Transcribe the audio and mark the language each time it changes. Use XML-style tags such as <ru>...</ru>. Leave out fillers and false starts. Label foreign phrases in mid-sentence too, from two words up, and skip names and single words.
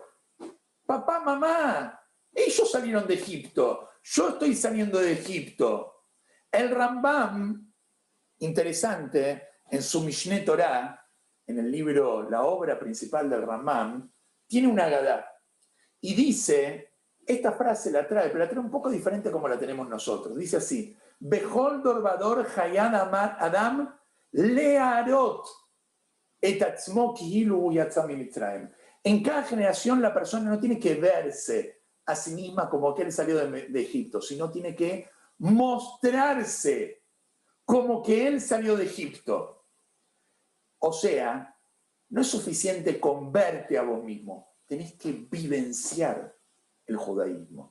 <es>Papá, mamá, ellos salieron de Egipto, yo estoy saliendo de Egipto. El Rambam, interesante, en su Mishneh Torah, en el libro, la obra principal del Rambam, tiene una Gadá. Y dice, esta frase la trae, pero la trae un poco diferente como la tenemos nosotros. Dice así,</es> <he>בכל דור ודור חייב אדם להראות את עצמו כאילו יצא ממצרים.</he> <es>En cada generación la persona no tiene que verse a sí misma como que él salió de Egipto, sino tiene que mostrarse como que él salió de Egipto. O sea, no es suficiente con verte a vos mismo, tenés que vivenciar el judaísmo.</es>